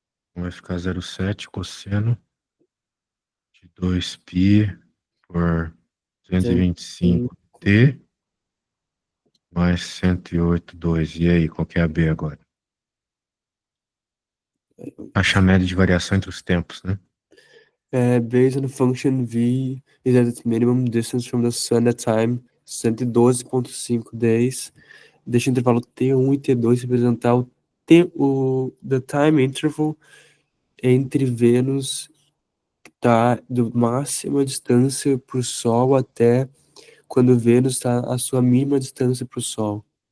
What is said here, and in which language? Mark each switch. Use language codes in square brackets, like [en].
[pt] Então vai ficar 0,7 cosseno de 2π por 225t mais 108,2. E aí, qual que é a B agora? Acha a média de variação entre os tempos, né? [en] Based on the function V is at its minimum distance from the sun at time 112,5 days. [pt] Deixa o intervalo T1 e T2 representar [en] the time interval [pt] entre Vênus tá do máxima distância para o Sol até quando Vênus está a sua mínima distância para o Sol.